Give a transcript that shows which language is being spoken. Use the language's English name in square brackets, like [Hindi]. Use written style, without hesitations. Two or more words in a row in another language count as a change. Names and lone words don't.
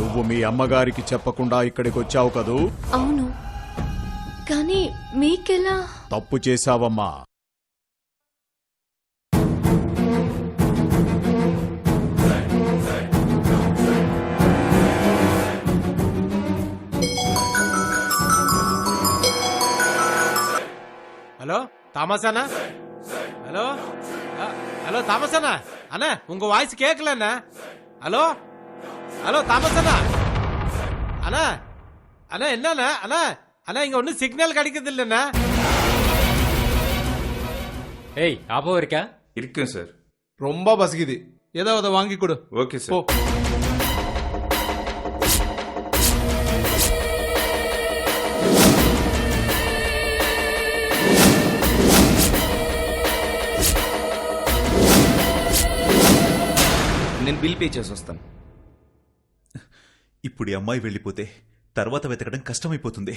[Telugu] మీ అమ్మగారికి చెప్పకుండా ఇక్కడికి వచ్చావు కదూ? అవును, కానీ మీకెలా? తప్పు చేశావమ్మా. [Tamil] ஹலோ தாமஸ் அண்ணா, ஹலோ ஹலோ தாமஸ் அண்ணா, அண்ணா உங்க வாய்ஸ் கேட்கல அண்ணா. ஹலோ ஹலோ தாமஸ் அண்ணா, அண்ணா அண்ணா என்னண்ணா, அண்ணா அண்ணா இங்க ஒன்னும் சிக்னல் கிடைக்கிறது இல்லண்ணா. ஏய் ஆப்போ இருக்கா? இருக்கேன் சார். ரொம்ப பசிக்குது, ஏதாவது வாங்கி கொடு. [English] OK sir. [Telugu] నేను [English] bill pay [Telugu] చేసి వస్తాను. ఇప్పుడు ఈ అమ్మాయి వెళ్ళిపోతే తర్వాత వెతకడం కష్టమైపోతుంది.